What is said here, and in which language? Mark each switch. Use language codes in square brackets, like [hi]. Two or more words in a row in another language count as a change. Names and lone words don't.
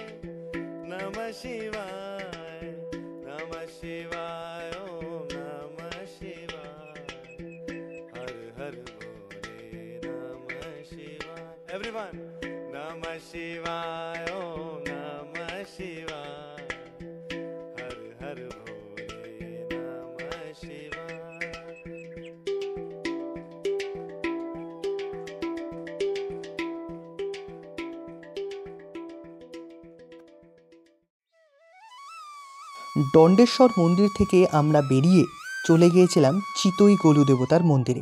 [en] Everyone, [sa] নমঃ শিবায়, ওঁ নমঃ শিবায়, হর হর ভোলে, নমঃ শিবায়. [bn] দণ্ডেশ্বর মন্দির থেকে আমরা বেরিয়ে চলে গিয়েছিলাম চিতই গোলু দেবতার মন্দিরে।